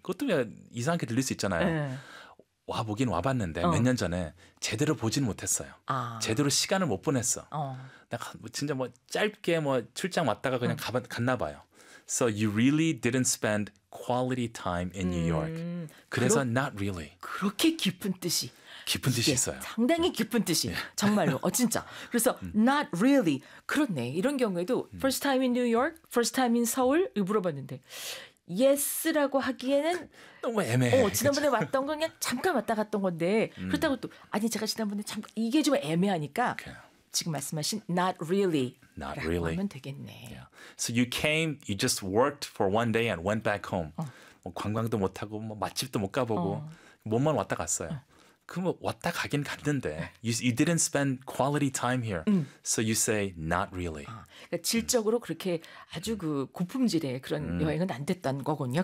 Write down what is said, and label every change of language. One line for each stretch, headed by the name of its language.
Korean: 그것도 이상하게 들릴 수 있잖아요. 네. 와보긴 와봤는데 어. 몇 년 전에 제대로 보진 못했어요. 아. 제대로 시간을 못 보냈어. 내가 진짜 뭐 짧게 뭐 출장 왔다가 그냥 갔나 봐요.
English: So you really didn't spend quality time in New York. 그래서 not really.
Korean: 그렇게 깊은 뜻이. 깊은 뜻이 있어요. 상당히 깊은 뜻이. 정말로. 어, 진짜. 그래서
English: not really.
Korean: 그렇네. 이런 경우에도
English: first time in New York, first time in 서울
Korean: 물어봤는데
English: yes라고 하기에는
Korean: 너무 애매해. 어, 지난번에 그쵸? 왔던 건 그냥 잠깐 왔다 갔던 건데 그렇다고 또 아니 제가 지난번에 잠깐 이게 좀 애매하니까 okay. 지금 말씀하신
English: not really. Not really.
Korean: 하면 되겠네.
English: Yeah. So you came, you just worked for one day and went back home.
Korean: 어. 뭐 관광도 못 하고 뭐 맛집도 못 가보고 어. 몸만 왔다 갔어요. 어. 그럼 뭐 왔다 가긴 갔는데
English: you didn't spend quality time here. So you say not really.
Korean: 아, 그러니까 질적으로 그렇게 아주 그 고품질의 그런 여행은 안 됐던 거군요.